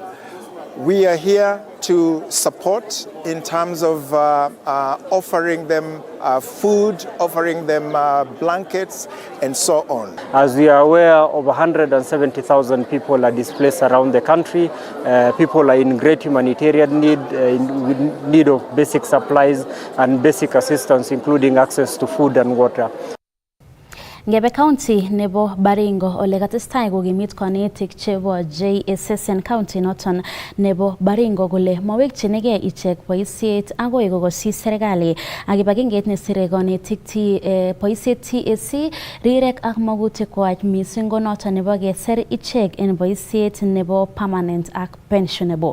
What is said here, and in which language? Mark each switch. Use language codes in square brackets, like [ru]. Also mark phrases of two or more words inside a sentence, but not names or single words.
[en] We are here to support in terms of offering them food, offering them blankets, and so on. As we are aware, over 170,000 people are displaced around the country. People are in great humanitarian need, in need of basic supplies and basic assistance, including access to food and water. [kln] Ngebe County nebo Baringo ole katestai kokimit konetik chebo JSS en county noton nebo Baringo kole mawekchinige ichek boisiet agoi kokosi serikali ak kibagengeit nesire konetik boisiet TSC rirek ak magutik kwach mising ko noton nebo keser ichek en boisiet nebo permanent ak pensionable.